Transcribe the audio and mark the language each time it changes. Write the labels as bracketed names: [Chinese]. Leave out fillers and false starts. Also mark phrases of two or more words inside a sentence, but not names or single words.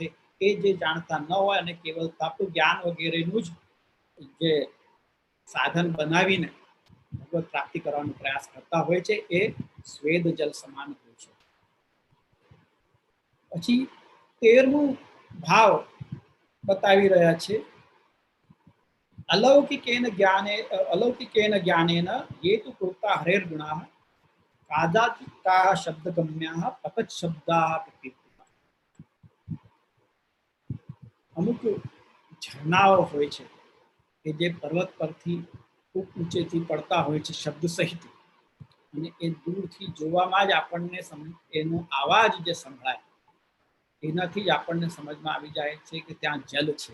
[Gujarati] એ જે જાણતા ન હોય અને કેવલ તપ જ્ઞાન વગેરેનું જ જે સાધન બનાવીને ભગવત પ્રાપ્તિ કરવાનો પ્રયાસ કરતા હોય છે, એ સ્વેદ જલ સમાન હોય છે. પછી 13મું ભાવ બતાવી રહ્યા છે, [Sanskrit] अलौकिकेन ज्ञानेन ये तु प्रोक्ता हरेर गुणाः कादाचित्ताः शब्दगम्याः पतत् शब्दाः प्रकीर्तिताः. [Gujarati] અમુક ઝરણાઓ હોય છે કે જે પર્વત પરથી ખૂબ ઊંચેથી પડતા હોય છે શબ્દ સહિત, અને એ દૂરથી જોવામાં જ આપણને એનો અવાજ જે સંભળાય એનાથી જ આપણને સમજમાં આવી જાય છે કે ત્યાં જલ છે.